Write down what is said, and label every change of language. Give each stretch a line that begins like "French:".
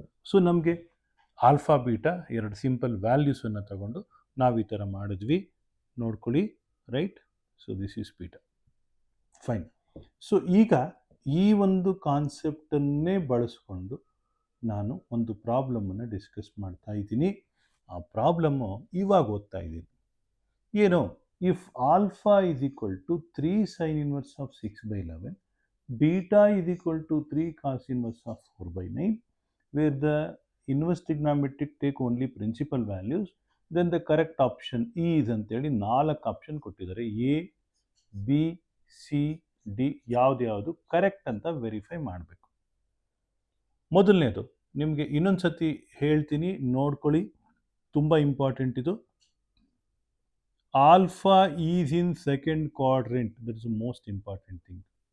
Kannada: So ನಮಗೆ alpha beta ಎರಡು simple ವ್ಯಾಲ್ಯೂಸನ್ನು ತಗೊಂಡು ನಾವು ಈ ಥರ ಮಾಡಿದ್ವಿ.
English: ನೋಡ್ಕೊಳ್ಳಿ. Right? So this is beta. Fine.
Kannada: So ಈಗ ಈ ಒಂದು ಕಾನ್ಸೆಪ್ಟನ್ನೇ ಬಳಸ್ಕೊಂಡು ನಾನು ಒಂದು ಪ್ರಾಬ್ಲಮನ್ನು ಡಿಸ್ಕಸ್ ಮಾಡ್ತಾ ಇದ್ದೀನಿ. ಆ ಪ್ರಾಬ್ಲಮ್ಮು ಇವಾಗ ಓದ್ತಾ ಇದ್ದೀನಿ. ಏನು?
English: if alpha is equal to 3 sin inverse of 6/11, beta is equal to 3 cos inverse of 4/9, where the inverse trigonometric take only principal values, then the correct option is
Kannada: ಅಂತೇಳಿ 4 ಆಪ್ಷನ್ ಕೊಟ್ಟಿದ್ದಾರೆ. A, B, C, D ಯಾವುದು correct ಅಂತ verify ಮಾಡಬೇಕು. ಮೊದಲನೇದು ನಿಮಗೆ ಇನ್ನೊಂದು ಸತಿ ಹೇಳ್ತೀನಿ, ನೋಡ್ಕೊಳ್ಳಿ, ತುಂಬ ಇಂಪಾರ್ಟೆಂಟ್ ಇದು.
English: Alpha is in second quadrant, that is the most important thing.